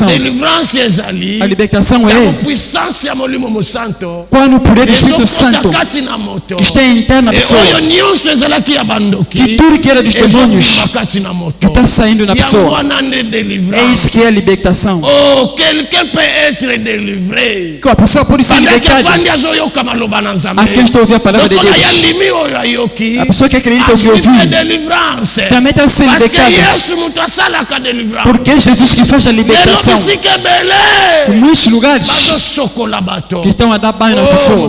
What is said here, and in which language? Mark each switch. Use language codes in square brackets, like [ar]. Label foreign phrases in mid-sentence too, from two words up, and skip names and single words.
[pt] A libertação é quando o poder do Espírito Santo está interno na pessoa. Que tudo que era dos demônios está está saindo na pessoa. É isso que é a libertação. [fr] Oh, quelqu'un peut être délivré. [pt] Que a pessoa pode ser libertada. A quem está ouvindo a palavra de Deus. A pessoa que acredita que ouviu também está sendo libertada. Porque Jesus que faz a libertação. Em muitos lugares que estão a dar banho na pessoa.